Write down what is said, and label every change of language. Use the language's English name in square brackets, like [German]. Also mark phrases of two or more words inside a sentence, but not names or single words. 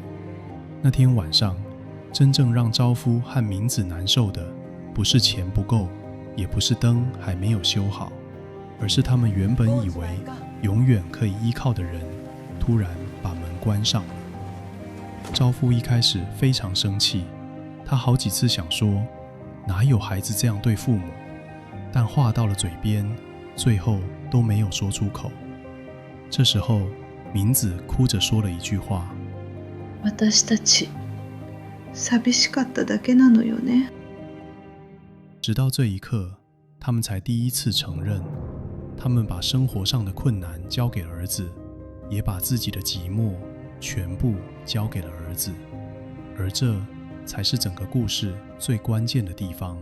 [Chinese] 那天晚上，真正让昭夫和明子难受的，不是钱不够，也不是灯还没有修好，而是他们原本以为永远可以依靠的人，突然把门关上了。昭夫一开始非常生气，他好几次想说，哪有孩子这样对父母？但话到了嘴边，最后都没有说出口。这时候， 明子哭着说了一句话： [Japanese] 私たち寂しかっただけなのよね。 [Chinese] 直到这一刻，他们才第一次承认，他们把生活上的困难交给儿子，也把自己的寂寞全部交给了儿子。而这才是整个故事最关键的地方。